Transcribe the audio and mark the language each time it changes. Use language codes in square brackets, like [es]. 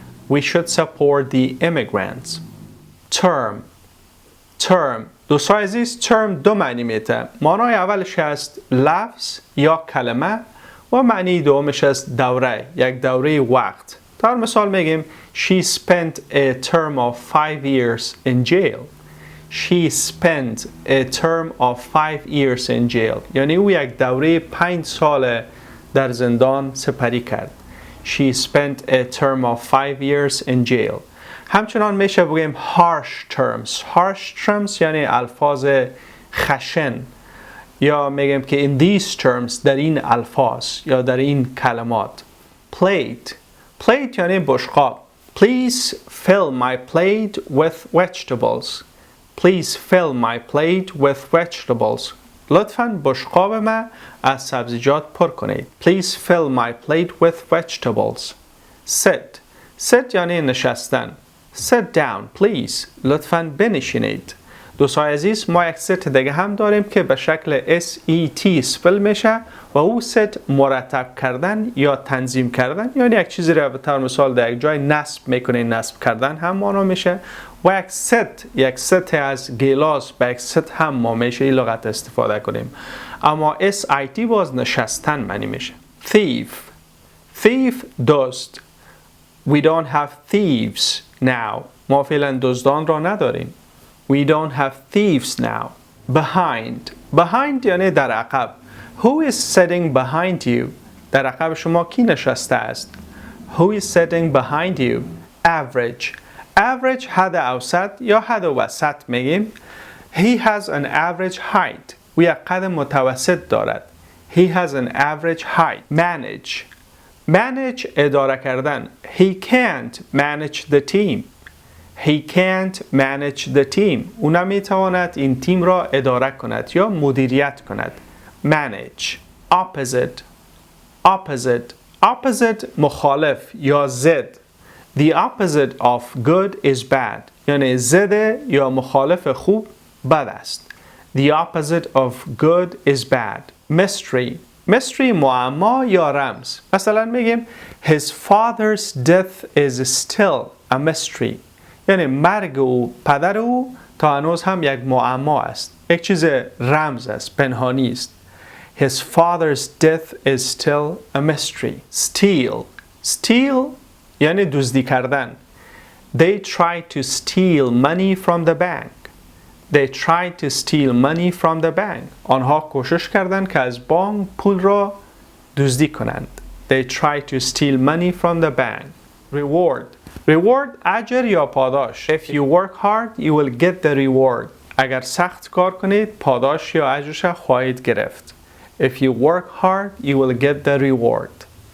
[en] We should support the immigrants. Term. Term. [fa] دوستان عزیز، term دو معنی میده. معنای اولش است لفظ یا کلمه و معنی دومش است دوره، یک دوره وقت. در مثال میگیم [en] She spent a term of 5 years in jail. She spent a term of 5 years in jail. [fa] یعنی او یک دوره 5 سال در زندان سپری کرد. [en] She spent a term of 5 years in jail. [fa] همچنان میشه بگیم [en] harsh terms. Harsh terms [fa] یعنی الفاظ خشن. یا میگیم که [en] in these terms [fa] در این الفاظ یا در این کلمات. [en] Plate. [fa] Plate یعنی بشقاب. [en] Please fill my plate with vegetables. Please fill my plate with vegetables. [fa] لطفاً بشقاب ما از سبزیجات پر کنید. [en] Please fill my plate with vegetables. Sit. [fa] Sit یعنی نشستن. [en] Sit down please. [fa] لطفاً بنشینید. دوستان عزیز، ما یک ست دیگه هم داریم که به شکل SET سپل میشه و او ست مرتب کردن یا تنظیم کردن، یعنی یک چیزی را به طور مثال در یک جای نصب میکنه، نصب کردن هم مانا میشه. و یک ست از گیلاس به یک ست هم ما میشه این لغت استفاده کنیم. اما SIT باز نشستن معنی میشه. [en] Thief. Thief دزد. We don't have thieves now. [fa] ما فعلا دزدان را نداریم. [en] We don't have thieves now. Behind. [fa] Behind یعنی در عقب. [en] Who is sitting behind you? [fa] در عقب شما کی نشسته است؟ [en] Who is sitting behind you? Average. [fa] Average حد اوسط یا حد وسط میگیم. [en] He has an average height. [fa] او یک قد متوسط دارد. [en] He has an average height. Manage. [fa] Manage اداره کردن. [en] He can't manage the team. He can't manage the team. [fa] او نمیتواند این تیم را اداره کند یا مدیریت کند. [en] Manage. Opposite. Opposite. [fa] Opposite مخالف یا ضد. [en] The opposite of good is bad. [fa] یعنی ضد یا مخالف خوب بد است. [en] The opposite of good is bad. Mystery. [fa] Mystery معما یا رمز. مثلا میگیم [en] His father's death is still a mystery. [fa] یعنی مرگ او، پدر او تا هنوز هم یک معما است. یک چیز رمز است، پنهانی است. [en] His father's death is still a mystery. Steal. Steal [fa] یعنی دزدی کردن. [en] They tried to steal money from the bank. They tried to steal money from the bank. [fa] آنها کوشش کردند که از بانک پول را دزدی کنند. [en] They tried to steal money from the bank. [fa] Reward اجر یا پاداش. [en] If you work hard, you will get the reward. [fa] اگر سخت کار کنید پاداش یا اجرش خواهید گرفت. [en] If you work hard, you will get the reward.